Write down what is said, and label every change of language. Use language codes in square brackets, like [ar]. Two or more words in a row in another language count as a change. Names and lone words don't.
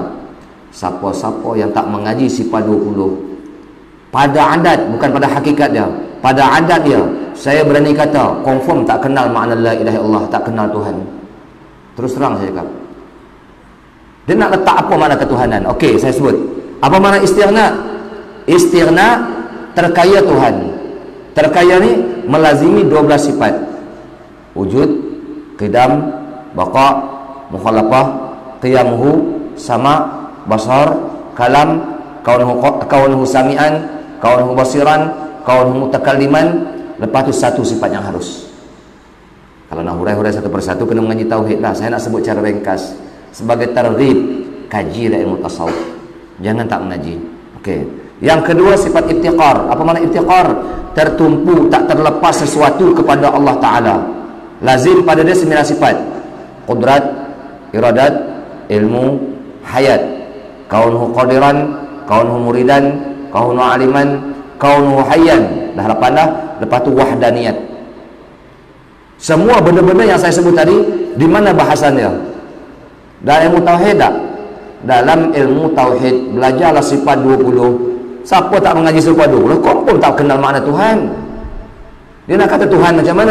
[ms] Siapa-siapa yang tak mengaji sifat 20 pada adat, bukan pada hakikat dia, pada adat dia, saya berani kata confirm tak kenal makna [ar] لا إله إلا الله, [ms] tak kenal Tuhan. Terus terang saya cakap. Dia nak letak apa makna ketuhanan? Okey, saya sebut. Apa makna istighna? Istighna terkaya Tuhan. Terkaya ni melazimi 12 sifat. Wujud, qidam, baqa, mukhalafah, qiyamuhu, sama, basar, kalam, [ar] كونه سميعا، كونه بصيرا، كونه متكلما. [ms] Lepas tu satu sifat yang harus. Kalau nak hurai-hurai satu persatu kena mengaji tauhid lah. Saya nak sebut cara ringkas sebagai targhib, kaji ilmu tasawuf. Jangan tak mengaji. Okey. Yang kedua sifat iftiqar. Apa makna iftiqar? Tertumpu, tak terlepas sesuatu kepada Allah Taala. Lazim pada dia 9 sifat. Qudrat, iradat, ilmu, hayat. [ar] كونه قادرا، كونه مريدا، كونه عالما، كونه حيا. [ms] Dah 8 dah. Lepas tu wahdaniyat. Semua benda-benda yang saya sebut tadi, di mana bahasan dia? Dalam ilmu tauhid tak? Dalam ilmu tauhid belajarlah sifat 20. Siapa tak mengaji sifat 20, kau pun tak kenal makna Tuhan. Dia nak kata Tuhan macam mana?